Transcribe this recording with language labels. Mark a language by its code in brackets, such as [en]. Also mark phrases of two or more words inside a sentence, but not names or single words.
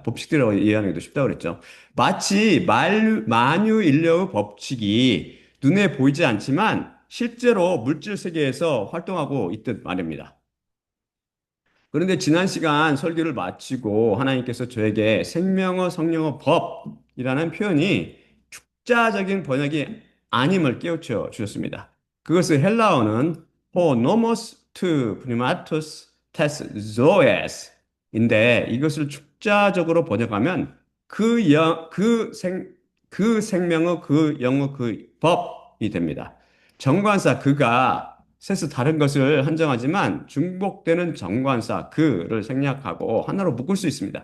[ko] 법칙들이라고 이해하는 게 더 쉽다고 그랬죠. 마치 만유인력의 법칙이 눈에 보이지 않지만 실제로 물질 세계에서 활동하고 있듯 말입니다. 그런데 지난 시간 설교를 마치고 하나님께서 저에게 생명의 성령의 법이라는 표현이 축자적인 번역이 아님을 깨우쳐 주셨습니다. 그것을 헬라어는 [el] ὁ νόμος τοῦ πνεύματος τῆς ζωῆς [ko] 인데 이것을 축자적으로 번역하면 그 생명의 그 영의 그 법이 됩니다. 정관사 그가 셋은 다른 것을 한정하지만 중복되는 정관사 그를 생략하고 하나로 묶을 수 있습니다.